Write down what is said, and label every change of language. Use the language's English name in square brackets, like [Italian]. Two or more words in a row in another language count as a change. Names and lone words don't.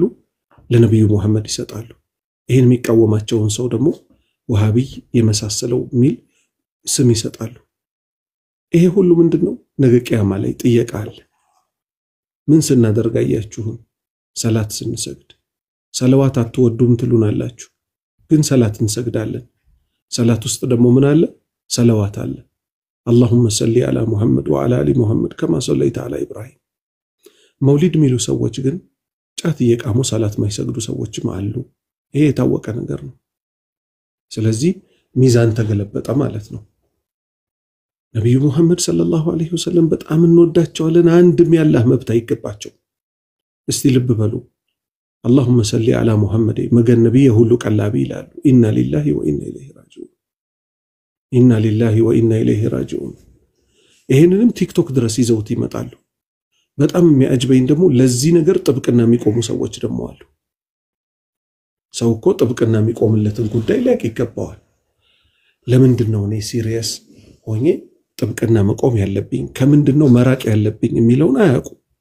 [Amharic] ለነብዩ መሐመድ ይሰጣሉ። ይሄን የሚቃወማቸውን ሰው ደግሞ ወሃቢይ የመሳሰለው ሚል ስም ይሰጣሉ። ይሄ ሁሉ ምንድነው? ነገ ቂያማ ላይ ጥያቄ አለ። ምን ስናደርግ አያችሁን? ሰላት ስንሰግድ ሰለዋት አትወዱም ትሉናላችሁ፣ ግን ሰላት እንሰግዳለን። ሰላት ውስጥ ደግሞ ምን አለ? ሰለዋት አለ። [Arabic] اللهم صل على محمد وعلى ال محمد كما صليت على ابراهيم። [Amharic] መውሊድ ሚሉ ሰዎች ግን ጫት እየቃሙ ሰላት ማይሰግዱ ሰዎችም አሉ። ይሄ የታወቀ ነገር ነው። ስለዚህ ሚዛን ተገለበጠ ማለት ነው። ነብዩ መሐመድ [Arabic] صلى الله عليه وسلم [Amharic] በጣም እንወዳቸዋለን። አንድም ያላህ መብት አይገባቸው። እስቲ ልብ በሉ። [Arabic] اللهم صل على محمد [Amharic] መገን ነብይ ሁሉ ቀላቢ ይላሉ። [Arabic] إنا لله وإنا إليه راجعون إنا لله وإنا إليه راجعون። [Amharic] ይሄንንም ቲክቶክ ድረስ ይዘውት ይመጣሉ። በጣም የሚያጅበኝ ደግሞ ለዚህ ነገር ጥብቅና የሚቆሙ ሰዎች ደግሞ አሉ። ሰው እኮ ጥብቅና የሚቆምለትን ጉዳይ ሊያቅ ይገባዋል። ለምንድነው እኔ ሲሪየስ ሆኜ ጥብቅና መቆም ያለብኝ ከምንድነው መራቅ ያለብኝ የሚለውን አያውቁ።